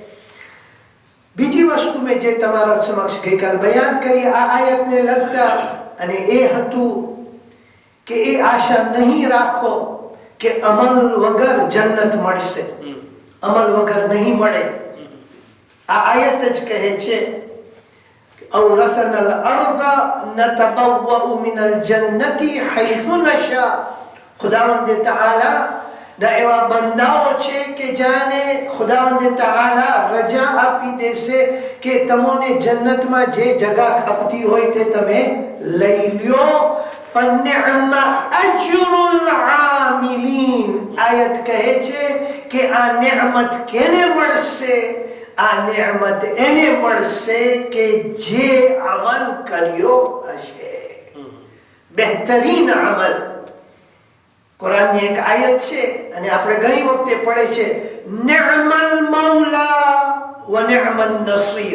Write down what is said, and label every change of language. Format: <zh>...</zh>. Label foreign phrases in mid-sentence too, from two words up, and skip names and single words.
<gu>બીજી વસ્તુ મેં જે તમારા સમક્ષ ગઈકાલ બયાન કરી આ આયતને લગતા, અને એ હતું કે એ આશા નહીં રાખો કે અમલ વગર જન્નત મળશે. અમલ વગર નહીં મળે. આ આયત જ કહે છે</gu> <ar>أورثنا الأرض نتبوأ من الجنة حيث نشاء.</ar> <gu>ખુદાવંદ તઆલા ના એવા બંદાઓ છે કે જાને ખુદાવંદ તઆલા રજા આપી દેશે કે તમને જન્નતમાં જે જગા ખપતી હોય તે તમે લઈ લ્યો.</gu> <ar>فَنِعْمَ أَجْرُ الْعَامِلِينَ.</ar> <gu>આયત કહે છે કે આ નિઅમત કેને મળશે? આ નિઅમત એને મળશે કે જે અમલ કર્યો હશે, બહેતરીન અમલ. કુરાનની એક આયત છે અને આપણે ઘણી વખતે પડે છે,</gu> <ar>نعم المولى ونعم النصير.</ar>